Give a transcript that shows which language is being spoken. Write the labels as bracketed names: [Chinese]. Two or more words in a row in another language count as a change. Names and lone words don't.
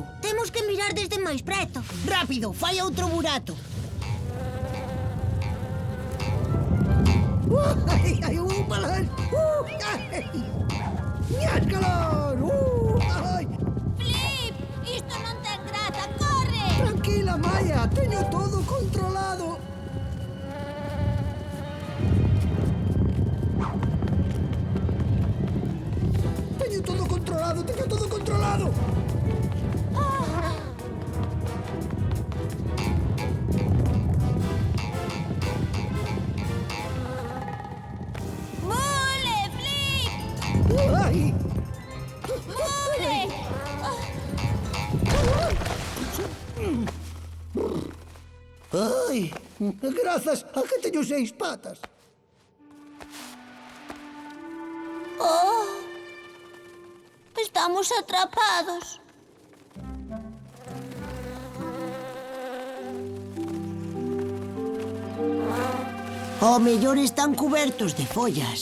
[Galician] Temos que mirar desde máis preto. Rápido, fai outro burato. Ai, ai, malas! Ai! Ñáscalos! Ai! Flip, isto non ten graza, corre! Tranquila, Maia, teño todo controlado. Teño todo controlado, teño todo controlado. Mule, Flip! Ai! Mule! Ai! Grazas a que teño 6 patas. Oh! Estamos atrapados. Ao mellor están cubertos de follas.